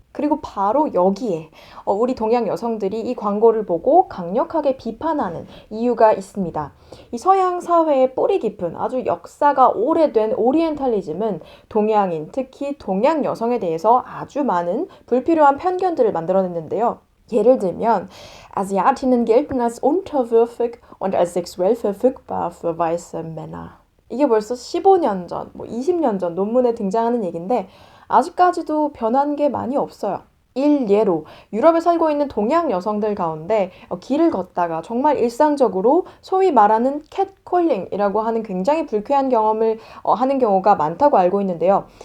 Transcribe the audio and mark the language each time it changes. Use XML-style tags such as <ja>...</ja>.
<ko>그리고 바로 여기에 우리 동양 여성들이 이 광고를 보고 강력하게 비판하는 이유가 있습니다. 이 서양 사회의 뿌리 깊은 아주 역사가 오래된 오리엔탈리즘은 동양인, 특히 동양 여성에 대해서 아주 많은 불필요한 편견들을 만들어냈는데요. 예를 들면</ko> <de>Asiatinnen gelten als unterwürfig und als sexuell verfügbar für weiße Männer.</de> <ko>이게 벌써 15년 전, 뭐 20년 전 논문에 등장하는 얘기인데 아직까지도 변한 게 많이 없어요. 일예로 유럽에 살고 있는 동양 여성들 가운데 길을 걷다가 정말 일상적으로 소위 말하는 캣콜링이라고 하는 굉장히 불쾌한 경험을 하는 경우가 많다고 알고 있는데요.</ko>